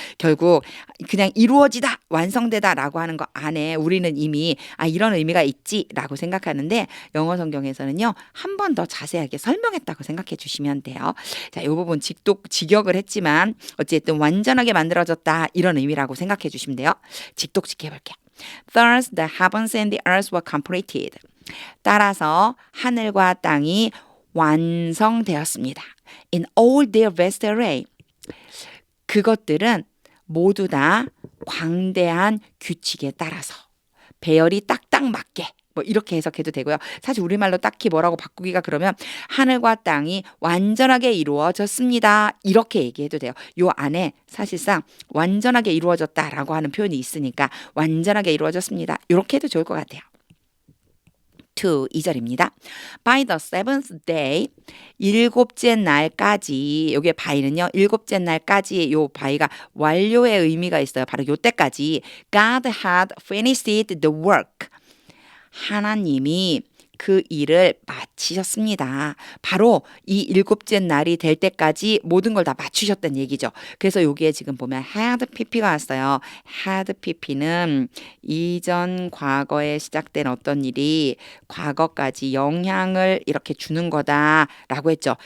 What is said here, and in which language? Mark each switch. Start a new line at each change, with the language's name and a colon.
Korean: 결국 그냥 이루어지다 완성되다 라고 하는 거 안에 우리는 이미 이런 의미가 있지 라고 생각하는데 영어 성경에서는요. 한 번 더 자세하게 설명했다고 생각해 주시면 돼요. 자, 이 부분 직역을 했지만 어쨌든 완전하게 만들어졌다 이런 의미라고 생각해 주시면 돼요. 직독직해 볼게요.
English: Thus the heavens and the earth were completed.
Korean: 따라서 하늘과 땅이 완성되었습니다.
English: In all their vast array.
Korean: 그것들은 모두 다 광대한 규칙에 따라서 배열이 딱딱 맞게 뭐 이렇게 해석해도 되고요. 사실 우리말로 딱히 뭐라고 바꾸기가 그러면 하늘과 땅이 완전하게 이루어졌습니다. 이렇게 얘기해도 돼요. 요 안에 사실상 완전하게 이루어졌다라고 하는 표현이 있으니까 완전하게 이루어졌습니다. 이렇게 해도 좋을 것 같아요. 2절입니다.
English: By the seventh day,
Korean: 일곱째 날까지, 여기에 by는요, 일곱째 날까지 요 by가 완료의 의미가 있어요. 바로 요 때까지
English: God had finished the work.
Korean: 하나님이 그 일을 마치셨습니다. 바로 이 일곱째 날이 될 때까지 모든 걸 다 맞추셨다는 얘기죠. 그래서 여기에 지금 보면 had pp가 왔어요. had pp는 이전 과거에 시작된 어떤 일이 과거까지 영향을 이렇게 주는 거다라고 했죠.